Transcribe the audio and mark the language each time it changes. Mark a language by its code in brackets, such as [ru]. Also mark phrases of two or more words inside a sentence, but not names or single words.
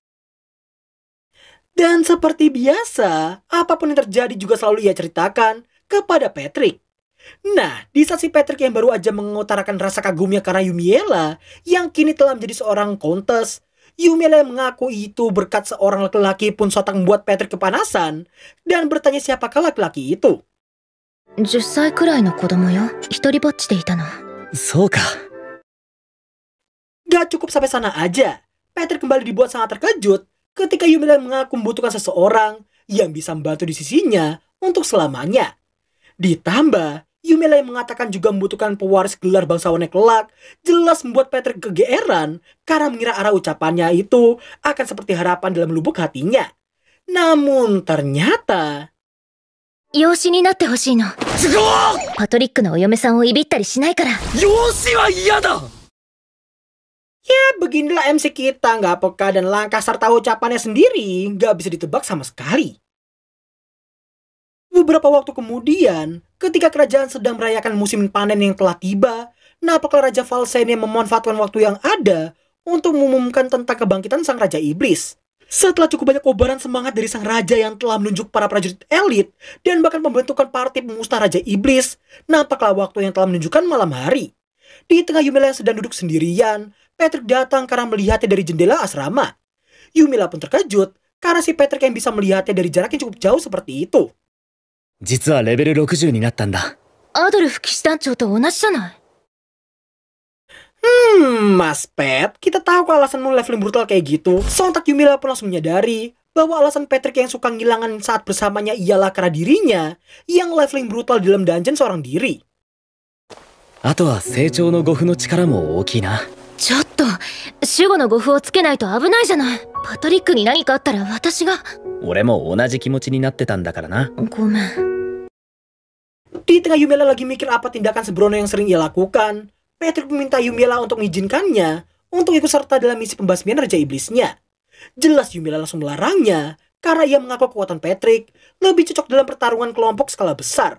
[id] Dan seperti biasa, apapun yang terjadi juga selalu ia ceritakan kepada Patrick. Nah, di saat si Patrick yang baru aja mengutarakan rasa kagumnya karena Yumiela yang kini telah menjadi seorang countess, Yumiela yang mengaku itu berkat seorang laki-laki pun sontak membuat Patrick kepanasan dan bertanya siapakah laki-laki itu. [ja] 10 歳くらいの子供よ。一人ぼっちでいたの。そうか。 [id] Gak cukup sampai sana aja, Patrick kembali dibuat sangat terkejut ketika Yumiela mengaku membutuhkan seseorang yang bisa membantu di sisinya untuk selamanya. Ditambah, Yumiela yang mengatakan juga membutuhkan pewaris gelar bangsawannya kelak, jelas membuat Patrick kegeeran karena mengira arah ucapannya itu akan seperti harapan dalam lubuk hatinya. Namun ternyata... [ja] 養子になってほしいの。パトリックのお嫁さんをいびったりしないから。養子は嫌だ。 [id] Ya beginilah MC kita, nggak peka dan langkah serta ucapannya sendiri nggak bisa ditebak sama sekali. Beberapa waktu kemudian, ketika kerajaan sedang merayakan musim panen yang telah tiba, nampaklah Raja Valsein yang memanfaatkan waktu yang ada untuk mengumumkan tentang kebangkitan sang Raja Iblis. Setelah cukup banyak kobaran semangat dari sang raja yang telah menunjuk para prajurit elit dan bahkan pembentukan partai pemusnah Raja Iblis, nampaklah waktu yang telah menunjukkan malam hari. Di tengah Yumiela yang sedang duduk sendirian, Patrick datang karena melihatnya dari jendela asrama. Yumiela pun terkejut karena si Patrick yang bisa melihatnya dari jarak yang cukup jauh seperti itu. [ja] 実はレベル60になったんだ。アドルフ騎士団長と同じじゃない。 [id] Mas Pat, kita tahu kalau alasanmu leveling brutal kayak gitu. Sontak Yumiela pun langsung menyadari bahwa alasan Patrick yang suka ngilangan saat bersamanya ialah karena dirinya yang leveling brutal di dalam dungeon seorang diri. [ja] あとは成長の護符の力も大きいな。ちょっと、守護の護符をつけないと危ないじゃない。パトリックに何かあったら私が。俺も同じ気持ちになってたんだからな。ごめん。 [id] Di tengah Yumiela lagi mikir apa tindakan sembrono yang sering ia lakukan, Patrick meminta Yumiela untuk mengizinkannya untuk ikut serta dalam misi pembasmian Raja Iblisnya. Jelas Yumiela langsung melarangnya karena ia mengaku kekuatan Patrick lebih cocok dalam pertarungan kelompok skala besar.